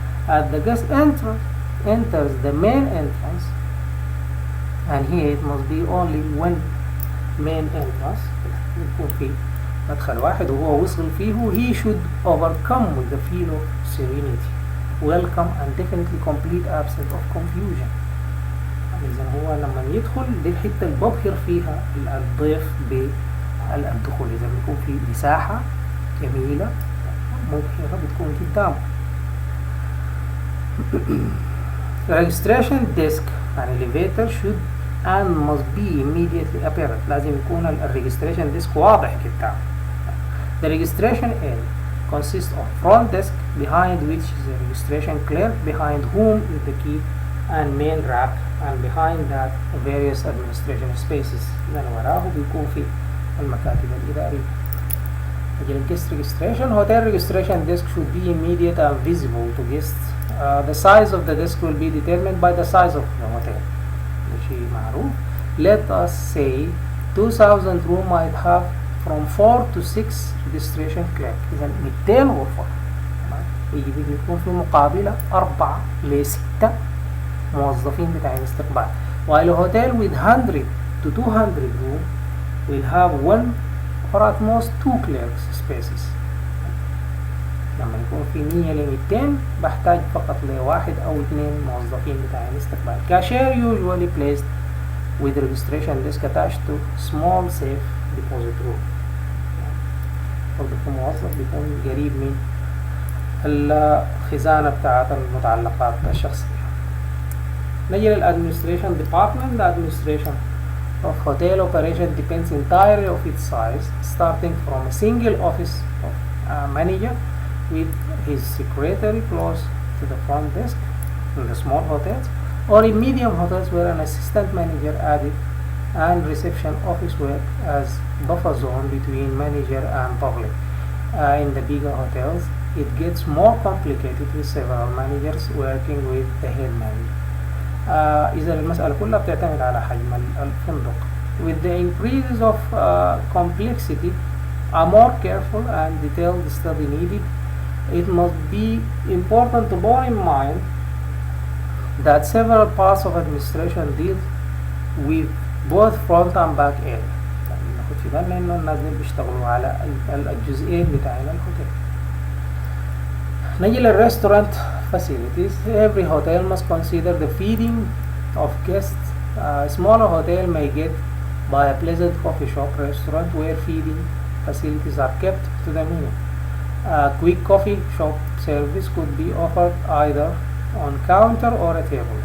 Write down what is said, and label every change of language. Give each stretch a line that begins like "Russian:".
English: As the guest enters the main entrance, and here it must be only one main entrance
Arabic: يكون في مدخل واحد وهو وصل فيه.
English: He should overcome with the feel of serenity, welcome and definitely complete absence of confusion.
Arabic: إذا هو لما يدخل دي الحتة اللي ببهر فيها الضيف بالدخول. إذا بيكون في مساحة جميلة مبهرة بتكون قدامه.
English: Registration desk and elevator should and must be immediately apparent.
Arabic: لازم يكون الريجستريشن ديسك واضح قدام.
English: The registration area consists of front desk behind which is a registration clerk, behind whom is the key and main rack, and behind that various administration spaces.
Arabic: لأن وراه بيكون في المكاتب الإدارية.
English: Guest registration. Hotel registration desk should be immediate and visible to guests. The size of the desk will be determined by the size of the hotel.
Arabic: شيء معروف.
English: Let us say 2000 room might have from 4 to 6 registration clerk.
Arabic: إذا 200 غرفة يجب أن يكون في مقابلة 4 ل 6 موظفين بتاعين استقبال.
English: While a hotel with 100 to 200 room will have 1 or at most 2 clerks spaces.
Arabic: لما يكون في 100 ل 200 بحتاج فقط لواحد أو 2 موظفين بتاعين استقبال.
English: Cashier usually placed with registration desk attached to small safe deposit room.
Arabic: برضه موظف بيكون قريب من الخزانة بتاعت المتعلقات الشخصية. نجي للadministration
English: department. The administration of hotel operation depends entirely of its size, starting from a single office of a manager with his secretary close to the front desk in the small hotels, or in medium hotels where an assistant manager added and reception office work as buffer zone between manager and public. In the bigger hotels it gets more complicated with several managers working with the head manager.
Arabic: إذا المسألة كلها بتعتمد على حجم الفندق.
English: With the increases of complexity, a more careful and detailed study needed. It must be important to bear in mind that several parts of administration deal with both front and back area.
Arabic: ناخد في بالنا إنه الناس دول بيشتغلوا على الجزئين بتاعين الهوتيل. نجي للريستورانت facilities.
English: Every hotel must consider the feeding of guests. A smaller hotel may get by a pleasant coffee shop restaurant where feeding facilities are kept to the minimum. Quick coffee shop service could be offered either on counter or a table.